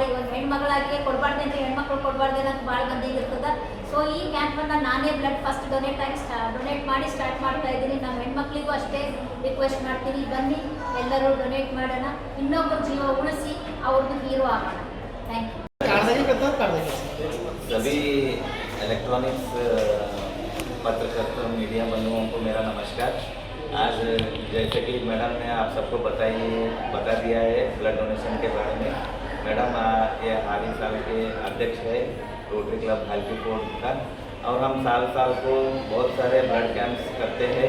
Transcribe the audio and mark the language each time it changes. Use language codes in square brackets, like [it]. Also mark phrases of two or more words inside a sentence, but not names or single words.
[kn] ಒಂದು ಹೆಣ್ಮಗಳಾಗಿ ಕೊಡಬಾರ್ದು ಅಂತ, ಹೆಣ್ಮಕ್ಳು ಕೊಡಬಾರ್ದು ಅಂತ ಭಾಳ ಮಂದಿಗೆ ಇರ್ತದೆ. ಸೊ ಈ ಕ್ಯಾಂಪನ್ನು ನಾನೇ [en] blood first donate [kn] ಮಾಡಿ ಸ್ಟಾರ್ಟ್ ಮಾಡ್ತಾ ಇದ್ದೀನಿ. ನಮ್ಮ ಹೆಣ್ಮಕ್ಳಿಗೂ ಅಷ್ಟೇ ರಿಕ್ವೆಸ್ಟ್ ಮಾಡ್ತೀನಿ, ಬನ್ನಿ ಎಲ್ಲರೂ ಡೊನೇಟ್ ಮಾಡೋಣ, ಇನ್ನೊಬ್ಬರು ಜೀವ ಉಳಿಸಿ ಅವ್ರದ್ದು ಹೀರೋ ಆಗೋಣ. [en] thank you. [mr] काढायची करतात काढायची [hi] सभी इलेक्ट्रॉनिक्स पत्रकर्ता मीडिया बंधुओं को मेरा नमस्कार। आज जैसे कि मैडम ने आप सबको बता दिया है [en] blood donation [hi] के बारे में। मैडम ये हाल ही साल के अध्यक्ष है रोटरी क्लब भालकी कोट का, और हम साल साल को बहुत सारे [en] blood camps [hi] करते हैं।